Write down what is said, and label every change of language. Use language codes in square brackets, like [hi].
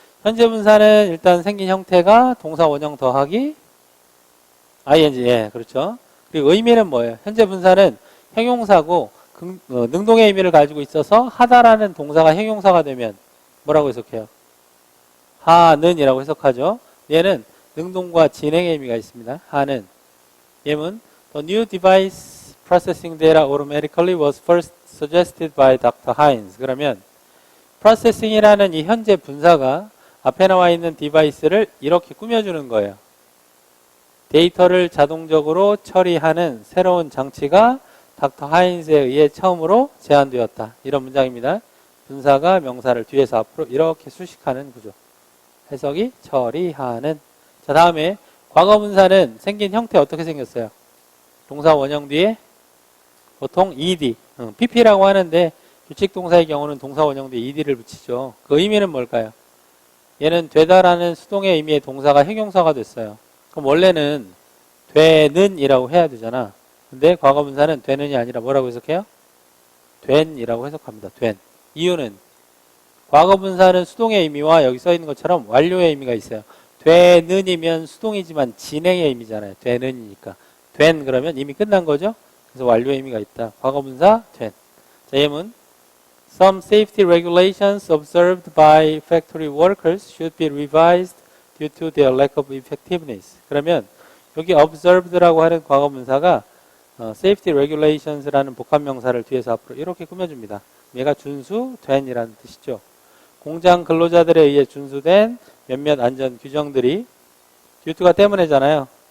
[ko] 현재 분사는 일단 생긴 형태가 동사 원형 더하기 ing, 예, 그렇죠. 그리고 의미는 뭐예요? 현재 분사는 형용사고 능동의 의미를 가지고 있어서 하다라는 동사가 형용사가 되면 뭐라고 해석해요? 하는이라고 해석하죠. 얘는 능동과 진행의 의미가 있습니다. 하는. [en] 예문 The new device processing data automatically was first suggested by Dr. Hines. [ko] 그러면 processing이라는 이 현재 분사가 앞에 나와 있는 디바이스를 이렇게 꾸며주는 거예요. 데이터를 자동적으로 처리하는 새로운 장치가 닥터 하인즈에 의해 처음으로 제안되었다. 이런 문장입니다. 분사가 명사를 뒤에서 앞으로 이렇게 수식하는 구조. 해석이 처리하는. 자, 다음에 과거 분사는 생긴 형태 어떻게 생겼어요? 동사 원형 뒤에 보통 ed, pp라고 하는데 규칙 동사의 경우는 동사 원형 뒤에 ed를 붙이죠. 그 의미는 뭘까요? 얘는 되다라는 수동의 의미의 동사가 형용사가 됐어요. 그럼 원래는 되는 이라고 해야 되잖아. 근데 과거 분사는 되는이 아니라 뭐라고 해석해요? 된이라고 해석합니다. 된. 이유는 과거 분사는 수동의 의미와 여기 써 있는 것처럼 완료의 의미가 있어요. 되는이면 수동이지만 진행의 의미잖아요. 되는이니까. 된 그러면 이미 끝난 거죠? 그래서 완료의 의미가 있다. 과거 분사 된. 자, 예문. [en] Some safety regulations observed by factory workers should be revised due to their lack of effectiveness. [ko] 그러면 여기 observed라고 하는 과거 분사가 safety regulations라는 복합명사를 뒤에서 앞으로 이렇게 꾸며줍니다. 얘가 준수된이라는 뜻이죠. 공장 근로자들에 의해 준수된 몇몇 안전 규정들이 due to가 때문에잖아요.